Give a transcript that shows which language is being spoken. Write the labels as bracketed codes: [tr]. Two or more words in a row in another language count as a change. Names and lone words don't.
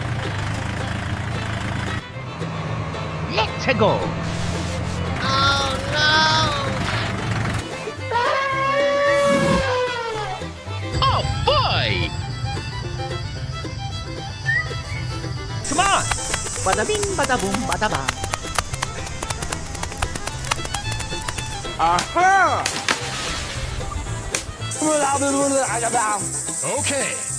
[en] Let's go! Oh no! Oh boy! Come on! Bada bing, bada boom, bada ba. Aha! Okay.